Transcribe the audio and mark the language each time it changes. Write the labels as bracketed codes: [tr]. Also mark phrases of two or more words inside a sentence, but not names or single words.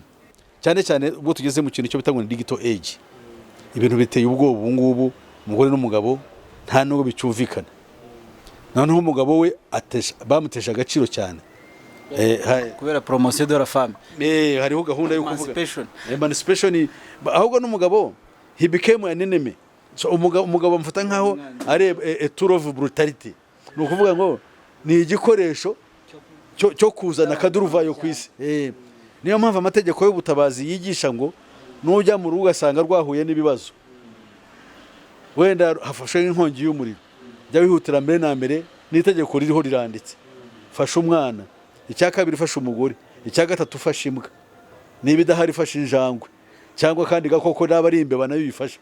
[rw] Cyane cyane ubwo tugeze mu kintu cyo bitangwa ni [en] digital age, [rw] ibintu biteye ubwoba. Ubu ngubu umugore n'umugabo nta nubwo bicyumvikana. Noneho umugabo we bamutesha agaciro cyane [fr] kubera promotion de la femme. [rw] Hariho gahunda yo kuvuga emancipation, ahubwo n'umugabo [en] he became an enemy. [rw] So umugabo amfata nkaho ari [en] a tool of brutality. [rw] Ni ukuvuga ngo ni igikoresho cyo kuzana akaduruvayo ku isi. Niyo mpamvu amategeko y'ubutabazi yigisha ngo nujya mu rugo ugasanga rwahuye n'ibibazo, wenda hafashe inkongi y'umuriro, jya wihutira mbere na mbere, n'itegeko ririho riranditse, fasha umwana, icya kabiri fasha umugore, icya gatatu fasha imbwa, niba idahari fasha injangwe, cyangwa kandi gakoko naba ari imbeba nayo bifasha.